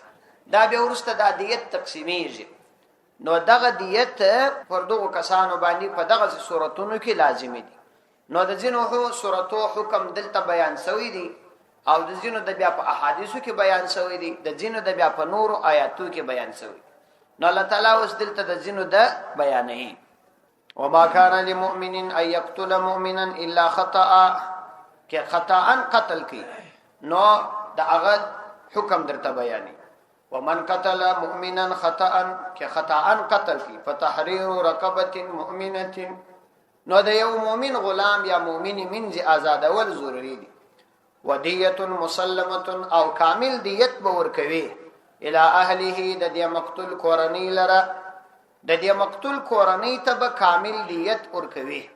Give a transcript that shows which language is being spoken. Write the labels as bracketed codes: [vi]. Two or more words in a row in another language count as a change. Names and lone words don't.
[ps] دا بیا وروسته د دیت تقسیمیږي. نو دغه دیت پر دغه کسانو باندې په دغه صورتونو کې لازمي دي. نو د ځینو صورتو حکم دلته بیان شوی دی او د ځینو د بیا په احادیثو کې بیان شوی دی، د ځینو د بیا په نورو آیاتو کې بیان شوی. نو الله تعالی اوس دلته د ځینو د بیانې [ar] وما كان لمؤمن ان يقتل مؤمنا الا خطأ، [ps] کې خطأ قتل کی نو د هغه حکم درته بیانې. [ar] ومن قتل مؤمنا خطأ، [ps] کې خطأ قتل کی [ar] فتحرير رقبه مؤمنه، [ps] نو د یو مؤمن غلام یا مؤمن منځ آزادول ضروری دي. [ar] ودیه مسلمه، [ps] او کامل دیت به ورکوي [ar] الى اهله، [ps] د دې مقتول کورنۍ لره، د دې مقتول کورنۍ ته به کامل دیت ورکوي.